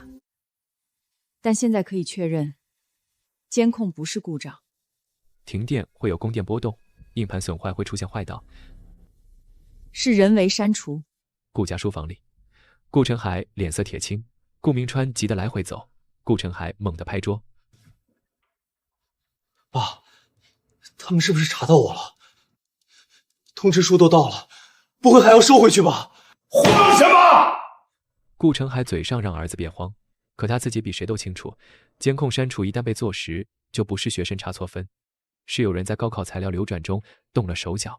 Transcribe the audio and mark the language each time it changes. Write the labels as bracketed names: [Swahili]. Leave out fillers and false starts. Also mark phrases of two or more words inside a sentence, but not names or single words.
[Chinese] 但現在可以確認，監控不是故障。停電會有供電波動，硬盤損壞會出現壞道，是人為刪除。顧家書房裡，顧成海臉色鐵青，顧明川急得來回走，顧成海猛地拍桌： 爸，他們是不是查到我了？通知書都到了，不會還要收回去吧？慌什麼？顧成海嘴上讓兒子別慌， 可他自己比誰都清楚，监控刪除一旦被做实，就不是学生查錯分，是有人在高考材料流转中动了手脚。